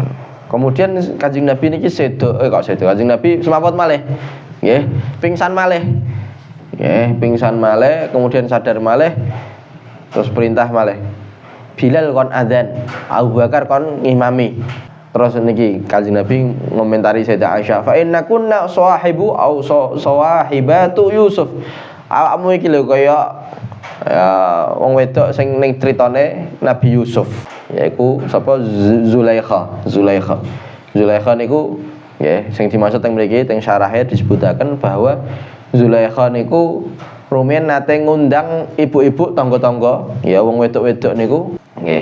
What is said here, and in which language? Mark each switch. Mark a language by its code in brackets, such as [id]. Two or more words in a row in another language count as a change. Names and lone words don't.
[jv] Kemudian Kanjeng Nabi niki Kanjeng Nabi semaput malih. Nggih, pingsan malih. Kemudian sadar malih. Terus perintah malih. Bilal kon adzan, Abu Bakar kon ngimami. Terus niki Kanjeng Nabi ngomentari Sayyidah Aisyah, [ar] "فإن كن صاحب أو صواحبة يوسف." [jv] Awakmu iki lho kaya wong wedok sing ning critane Nabi Yusuf, yaiku sapa Zulaikha niku nggih sing dimaksud teng mriki teng syarahe disebutaken bahwa Zulaikha niku rumiyin nate ngundang ibu-ibu tangga-tangga, ya wong wedok-wedok niku nggih.